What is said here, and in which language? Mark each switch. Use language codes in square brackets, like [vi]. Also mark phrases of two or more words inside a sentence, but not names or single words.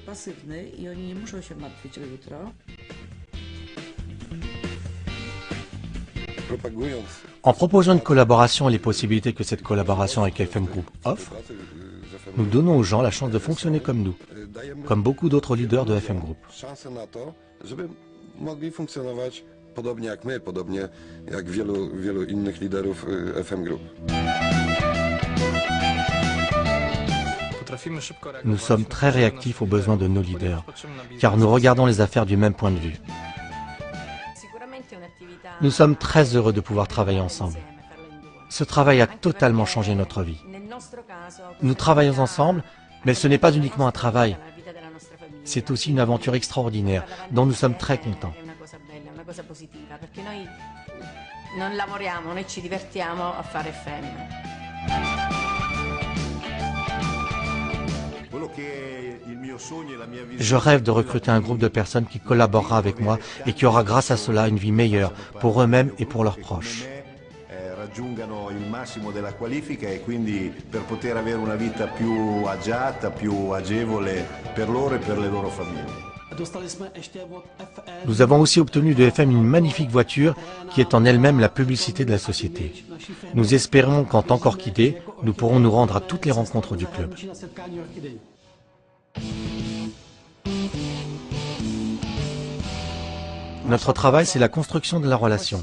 [fr] En proposant une collaboration et les possibilités que cette collaboration avec FM Group offre, nous donnons aux gens la chance de fonctionner comme nous, comme beaucoup d'autres leaders de FM Group. [pl] Podobnie jak my, podobnie jak wielu innych liderów FM Group. [fr] Nous sommes très réactifs aux besoins de nos leaders, car nous regardons les affaires du même point de vue. Nous sommes très heureux de pouvoir travailler ensemble. Ce travail a totalement changé notre vie. Nous travaillons ensemble, mais ce n'est pas uniquement un travail. C'est aussi une aventure extraordinaire dont nous sommes très contents. [it] Non lavoriamo, noi ci divertiamo a fare FM. [fr] Je rêve de recruter un groupe de personnes qui collaborera avec moi et qui aura grâce à cela une vie meilleure pour eux-mêmes et pour leurs proches. [it] Raggiungano il massimo della qualifica e quindi per poter avere una vita più agiata, più agevole per loro e per le loro famiglie. [fr] Nous avons aussi obtenu de FM une magnifique voiture qui est en elle-même la publicité de la société. Nous espérons qu'en tant qu'Orchidée, nous pourrons nous rendre à toutes les rencontres du club. Notre travail, c'est la construction de la relation.